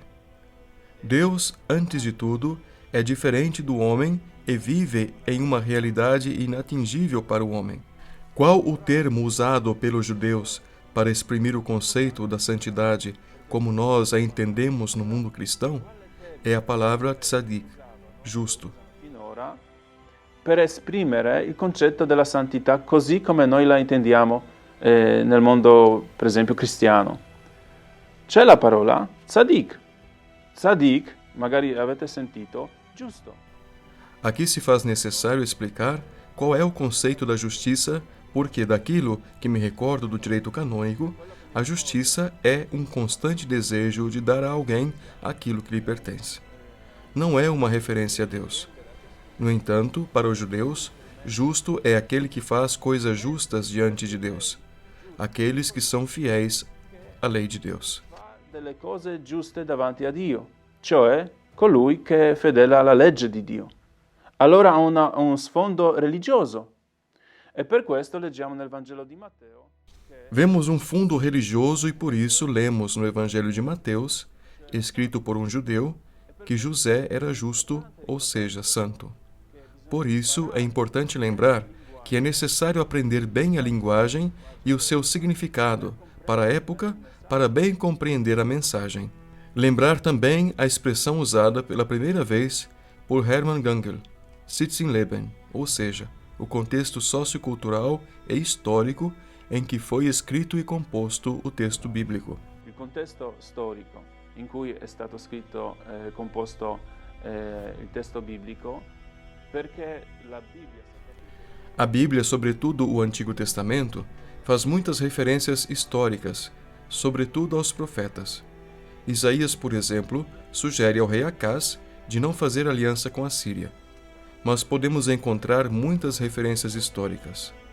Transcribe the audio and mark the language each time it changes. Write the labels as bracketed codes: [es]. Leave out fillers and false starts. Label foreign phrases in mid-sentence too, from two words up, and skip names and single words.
[pt] Deus, antes de tudo, é diferente do homem e vive em uma realidade inatingível para o homem. Qual o termo usado pelos judeus para exprimir o conceito da santidade como nós a entendemos no mundo cristão? É a palavra tzadik, justo. [it] Per esprimere il concetto della santità così come noi la intendiamo nel mondo, per esempio, cristiano. C'è la parola tzadik. Tzadik, magari avete sentito, giusto. [pt] Aqui se faz necessário explicar qual é o conceito da justiça, porque daquilo que me recordo do direito canônico, a justiça é um constante desejo de dar a alguém aquilo que lhe pertence. Não é uma referência a Deus. No entanto, para os judeus, justo é aquele que faz coisas justas diante de Deus, aqueles que são fiéis à lei de Deus. [it] Delle cose giuste davanti a Dio, cioè colui che è fedele alla legge di Dio. Allora ha un sfondo religioso. E per questo leggiamo nel Vangelo di Matteo. [pt] Vemos um fundo religioso e por isso lemos no Evangelho de Mateus, escrito por um judeu, que José era justo, ou seja, santo. Por isso, é importante lembrar que é necessário aprender bem a linguagem e o seu significado para a época, para bem compreender a mensagem. Lembrar também a expressão usada pela primeira vez por Hermann Gangel, Sitzenleben, ou seja, o contexto sociocultural e histórico em que foi escrito e composto o texto bíblico. [it] Il contesto storico in cui è stato scritto e composto il testo biblico, perché la Bibbia... [pt] A Bíblia, sobretudo o Antigo Testamento, faz muitas referências históricas, sobretudo aos profetas. Isaías, por exemplo, sugere ao rei Acaz de não fazer aliança com a Síria. Mas podemos encontrar muitas referências históricas.